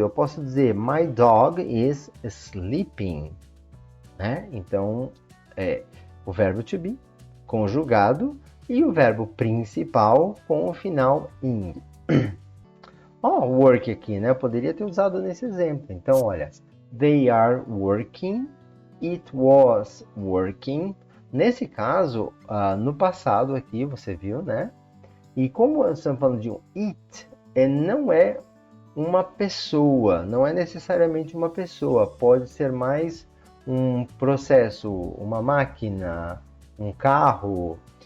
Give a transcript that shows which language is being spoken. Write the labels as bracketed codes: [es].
[pt] Eu posso dizer [en] my dog is sleeping. [pt] Né? Então, o verbo to be conjugado e o verbo principal com o final ing. Work aqui, né? Eu poderia ter usado nesse exemplo. Então, olha, [en] they are working, it was working. [pt] Nesse caso, no passado aqui, você viu, né? E como estamos falando de um it, não é uma pessoa, não é necessariamente uma pessoa. Pode ser mais um processo, uma máquina, um carro.